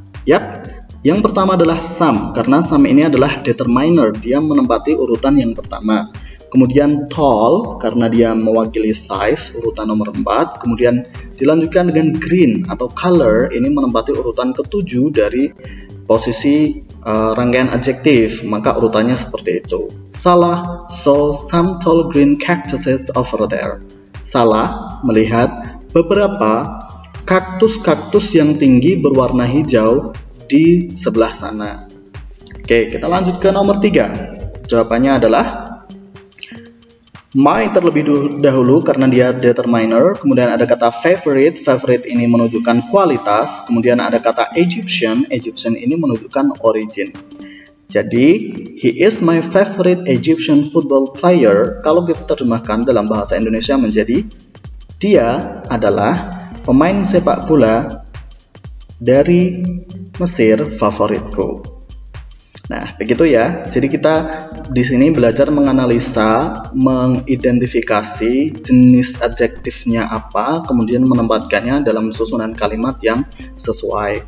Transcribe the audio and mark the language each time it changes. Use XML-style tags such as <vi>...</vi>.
<id>Yap, yang pertama adalah some, karena some ini adalah determiner, dia menempati urutan yang pertama. Kemudian tall, karena dia mewakili size, urutan nomor 4. Kemudian dilanjutkan dengan green atau color, ini menempati urutan ke-7 dari posisi rangkaian adjektif, maka urutannya seperti itu.</id> <en>Salah saw some tall green cactuses over there.</en> <id>Salah melihat beberapa kaktus-kaktus yang tinggi berwarna hijau di sebelah sana. Oke, kita lanjut ke nomor 3. Jawabannya adalah my terlebih dahulu karena dia determiner. Kemudian ada kata favorite. Favorite ini menunjukkan kualitas. Kemudian ada kata Egyptian. Egyptian ini menunjukkan origin. Jadi,</id> <en>he is my favorite Egyptian football player.</en> <id>Kalau kita terjemahkan dalam bahasa Indonesia menjadi dia adalah pemain sepak bola dari Mesir favoritku. Nah, begitu ya. Jadi kita di sini belajar menganalisa, mengidentifikasi jenis adjektifnya apa, kemudian menempatkannya dalam susunan kalimat yang sesuai.</id>